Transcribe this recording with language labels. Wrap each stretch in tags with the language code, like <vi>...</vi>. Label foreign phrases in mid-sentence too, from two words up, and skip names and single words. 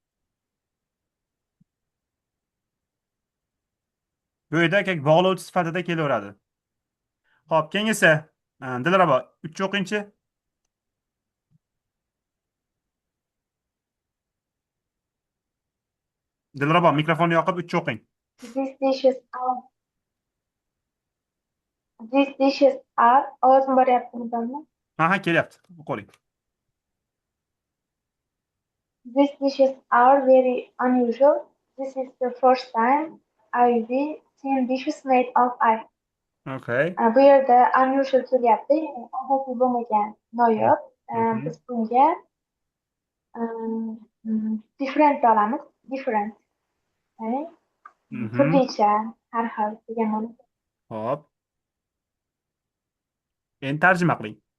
<uz>Bu yerda bog'lovchi sifatida kelaveradi. Xo'p, keyingisi Dilrabo 3 o'qingchi. Dilrabo mikrofonni yoqib 3 o'qing.</uz> <en>These dishes are these dishes are</en> <uz>ovozim boryaptimi domla? Ha, kelyapti. O'qing.</uz> <en>These dishes are very unusual. This is the first time I've seen dishes made of ice. Okay.</en> <uz>Bu yerda</uz> <en>unusual kelyapti,</en> <uz>odatiy bo'lmagan, noyob. Biz bunga different olamiz.</uz> <en>Different.</en> <uz>Turlicha, har xil degan ma'no. Hop. Endi tarjima qiling.</uz>